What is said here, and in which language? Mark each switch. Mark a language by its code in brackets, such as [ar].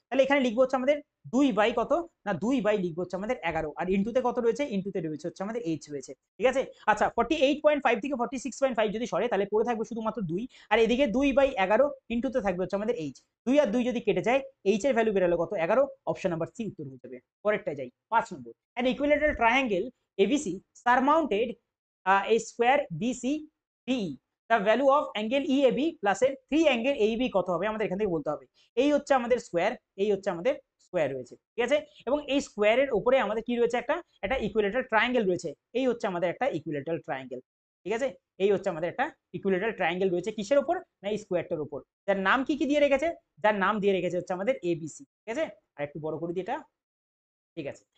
[bn] তাহলে এখানে লিখবো হচ্ছে আমাদের 2 বাই কত না 2 বাই লিখবো হচ্ছে আমাদের 11। আর ইনটুতে কত রয়েছে? ইনটুতে রয়েছে হচ্ছে আমাদের এইচ রয়েছে। ঠিক আছে। আচ্ছা 48.5 থেকে 46.5 যদি সরে তাহলে পড়ে থাকবে শুধুমাত্র 2। আর এদিকে 2/11 ইনটুতে থাকবে হচ্ছে আমাদের এইচ। 2 আর 2 যদি কেটে যায়, এইচ এর ভ্যালু বেরোলো কত? 11। অপশন নাম্বার সি উত্তর হয়ে যাবে। পরেরটায় যাই, 5 নম্বর। [en] an equilateral triangle ABC surmounted a square BCDE, the value of angle EAB plus এর 3 angle AB [bn] কত হবে? আমাদের এখান থেকে বলতে হবে। এই হচ্ছে আমাদের স্কোয়ার, এই হচ্ছে আমাদের স্কোয়ার রয়েছে। ঠিক আছে। এবং এই স্কোয়ারের উপরে আমাদের কি রয়েছে? একটা ইকুইলেটারাল ট্রায়াঙ্গেল রয়েছে। এই হচ্ছে আমাদের একটা ইকুইলেটারাল ট্রায়াঙ্গেল। ঠিক আছে। এই হচ্ছে আমাদের একটা ইকুইলেটারাল ট্রায়াঙ্গেল রয়েছে কিসের উপর? না এই স্কোয়ারটার উপর। যার নাম কি কি দিয়ে রেখেছে? যার নাম দিয়ে রেখেছে হচ্ছে আমাদের ABC। ঠিক আছে। আর একটু বড় করে দিই এটা। ঠিক আছে।